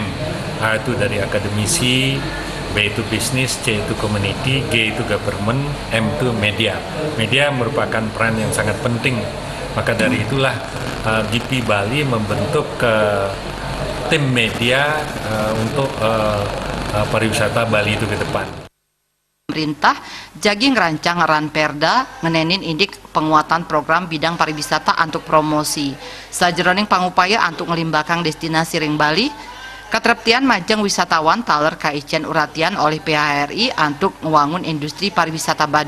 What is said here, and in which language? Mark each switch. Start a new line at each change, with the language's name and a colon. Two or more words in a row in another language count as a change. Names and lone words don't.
Indonesian: A itu dari akademisi, B itu bisnis, C itu community, G itu government, M itu media. Media merupakan peran yang sangat penting. Maka dari itulah GP Bali membentuk tim media untuk pariwisata Bali itu ke depan.
Balinese: Pemerintah jagi ngerancang ranperda ngenenin indik
Indonesian: penguatan program bidang pariwisata untuk promosi.
Balinese: Sajroning pangupaya untuk ngelimbakang destinasi ring Bali, katreptian majeng wisatawan taler kaician uratian oleh PHRI untuk ngewangun
Indonesian: industri pariwisata
Balinese: Badung.